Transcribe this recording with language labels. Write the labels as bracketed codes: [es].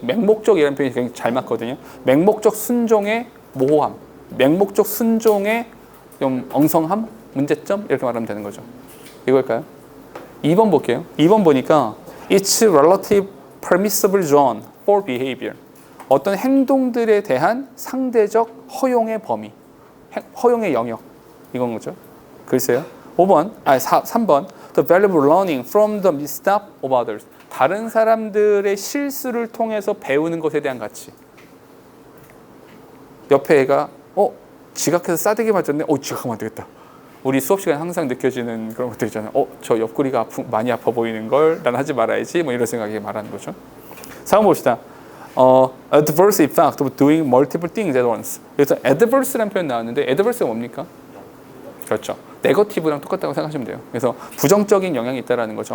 [ko] 맹목적이라는 표현이 굉장히 잘 맞거든요. 맹목적 순종의 모호함, 맹목적 순종의 좀 엉성함, 문제점 이렇게 말하면 되는 거죠. 이걸까요? 2번 볼게요. 2번 보니까 [en] it's relative permissible zone for behavior. [ko] 어떤 행동들에 대한 상대적 허용의 범위, 허용의 영역 이건 거죠. 글쎄요. [en] 3번 the valuable learning from the misstep of others. [ko] 다른 사람들의 실수를 통해서 배우는 것에 대한 가치. 옆에 애가 지각해서 싸대기 맞았네. 지각하면 안 되겠다. 우리 수업 시간에 항상 느껴지는 그런 것들 있잖아요. 저 옆구리가 많이 아파 보이는 걸 난 하지 말아야지. 뭐 이런 생각이 말하는 거죠. 4번 봅시다. [en] adverse effect of doing multiple things at once. [ko] 그래서 adverse라는 표현 나왔는데 adverse가 뭡니까? 그렇죠. 네거티브랑 똑같다고 생각하시면 돼요. 그래서 부정적인 영향이 있다라는 거죠.